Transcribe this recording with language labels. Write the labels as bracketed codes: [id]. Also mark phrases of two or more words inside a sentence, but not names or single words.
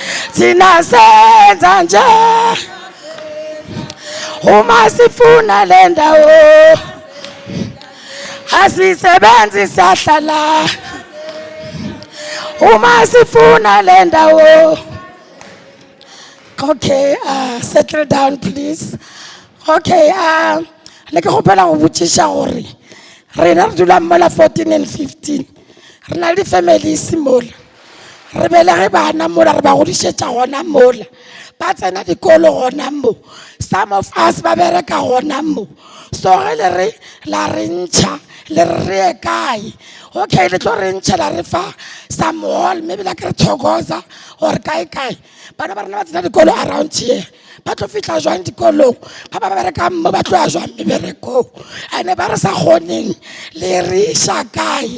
[zu] Thina senza nje. Uma sifuna le ndawo. Asisebenzi siyahlala. Uma sifuna le ndawo. [en] Okay, settle down, please. [nso] Okay, le ke gopela go botsisha gore rena re dula mola 14 and 15. Re na le families mola. Re belege bana mola re ba godišetša gona mola. Ba tsena dikolo gona mo. [en] Some of us [nso] ba bereka gona mo. So ge le re la re ntšha le re ye kae. Okay, le tlo re ntšha la re fa [en] some hall, maybe like [nso] re Thokoza or kae. Bana ba rena ba tsena dikolo [en] around here. [nso] Ba tlo fihla jwang dikolong. Ba ba bereka mo ba tlo ya jwang meberekong. Ane ba re sa kgoneng le re iša kae.